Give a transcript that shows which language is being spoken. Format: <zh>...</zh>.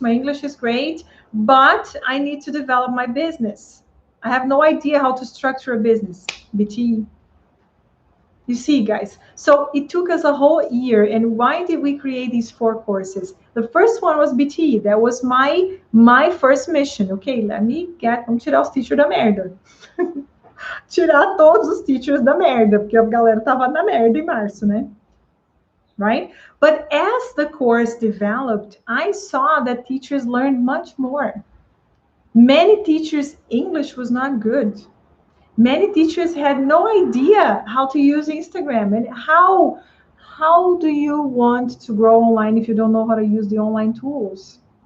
<en>My English is great, but I need to develop my business. I have no idea how to structure a business. BT. You see, guys, so it took us a whole year. And why did we create these 4 courses? The first one was BT. That was my first mission.</en> <pt>Okay, vamos tirar os teachers da merda. Tirar todos os teachers da merda, porque a galera tava na merda em março, né?</pt> <en>Right? But as the course developed, I saw that teachers learned much more. Many teachers' English was not good. Many teachers had no idea how to use Instagram. And how do you want to grow online if you don't know how to use the online tools?</en>